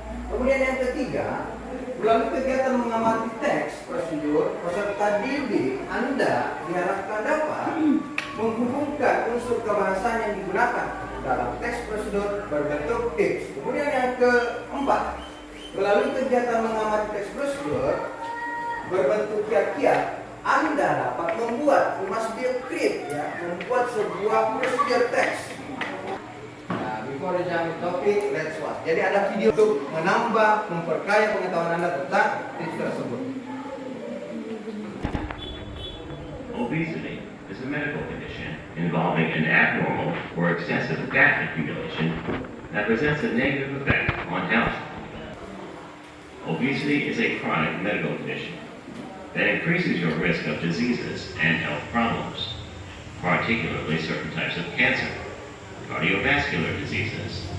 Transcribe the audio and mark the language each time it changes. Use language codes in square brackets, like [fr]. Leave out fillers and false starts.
[id] Kemudian yang ketiga, melalui kegiatan mengamati teks prosedur, peserta didik Anda diharapkan dapat menghubungkan unsur kebahasaan yang digunakan dalam teks prosedur berbentuk tips. Kemudian yang keempat, melalui kegiatan mengamati teks prosedur berbentuk kiat-kiat, Anda dapat membuat, [en] must be create, [id] membuat sebuah procedure text. [en] Nah, before the jump topic, let's watch. [id] Jadi ada video untuk menambah, memperkaya pengetahuan Anda tentang tips tersebut. [en] Obesity is a medical condition involving an abnormal or excessive fat accumulation that presents a negative effect on health. Obesity is a chronic medical condition that increases your risk of diseases and health problems, particularly certain types of cancer, cardiovascular diseases.